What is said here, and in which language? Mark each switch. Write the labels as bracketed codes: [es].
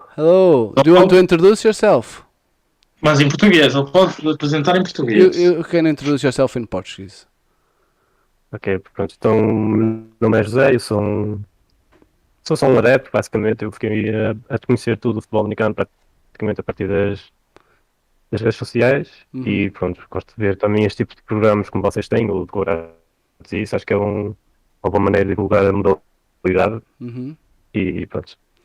[en] Hello. Do you want to introduce yourself? [pt] Mas em português, ele pode apresentar em português. [en] You can introduce yourself in Portuguese. [pt] Ok, pronto. Então, meu nome é José, eu sou só um adepto, basicamente. Eu fiquei a conhecer tudo o futebol americano praticamente a partir das redes sociais e pronto, gosto de ver também este tipo de programas como vocês têm, o de Corações, isso acho que é uma boa maneira de divulgar a modalidade e pronto.